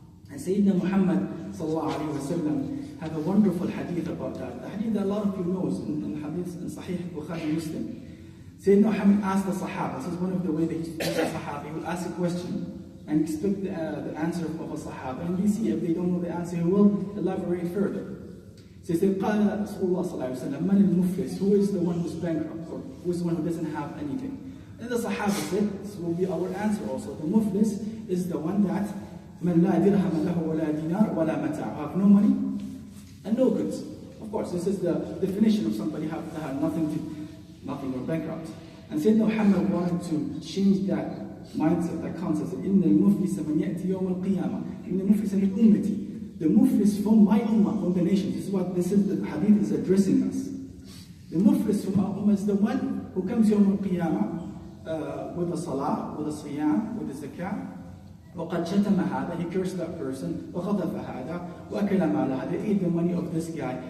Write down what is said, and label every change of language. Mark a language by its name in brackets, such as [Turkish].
[English] And Sayyidina Muhammad sallallahu alayhi wa sallam have a wonderful hadith about that. The hadith that a lot of you knows in hadith in Sahih Bukhari Muslim. Sayyidina Muhammad asked the Sahaba, this is one of the ways that he used to teach the Sahaba. He would ask a question and expect the answer of a Sahaba. And we see if they don't know the answer, he will elaborate further. So he said, [Arabic] قال رسول الله صلى الله عليه وسلم, من المفلس? [English] Who is the one who's bankrupt? Or who is the one who doesn't have anything? And the Sahaba said, this will be our answer also. The muflis is the one that [Arabic] من لا درهم له ولا دينار ولا متاع, [English] have no money and no goods. Of course, this is the definition of somebody who have nothing or bankrupt. And Sayyidina Muhammad wanted to change that mindset, that concept. [Arabic] إن المفلس من يأتي يوم القيامة. إن المفلس من أمتي. [English] The muflis from my ummah, from the nation. This is the hadith is addressing us. The muflis from our ummah is the one who comes yawm al-qiyamah with the salah, with the siyam, with the zakah. [Arabic] وقد شتم هذا, [English] he cursed that person. [Arabic] وخطف هذا, وأكل مال هذا, [English] ate the money of this guy.